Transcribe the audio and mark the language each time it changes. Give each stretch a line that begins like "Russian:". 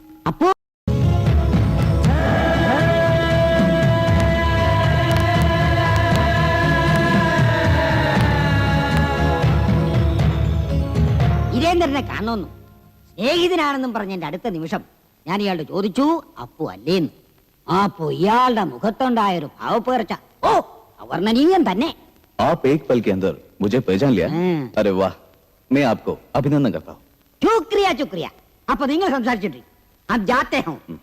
Malayalam: അപ്പു വീരേന്ദ്രനെ കാണുന്നു. സ്നേഹിതനാണെന്നും പറഞ്ഞ എന്റെ അടുത്ത നിമിഷം ഞാൻ ഇയാളുടെ ചോദിച്ചു, അപ്പു അല്ലേന്ന്. അപ്പോ ഇയാളുടെ മുഖത്തുണ്ടായൊരു ഭാവപ്പേർച്ച, ഓ അവർണ്ണനീയം തന്നെ.
Hindi: आप एक पल के अंदर मुझे पहचान लिया? अरे वाह, मैं आपको अभिनंदन करता हूँ. ശുക്രിയ ശുക്രിയ.
Malayalam: അപ്പൊ നിങ്ങൾ സംസാരിച്ചിട്ട്
Hindi: अब जाते हैं.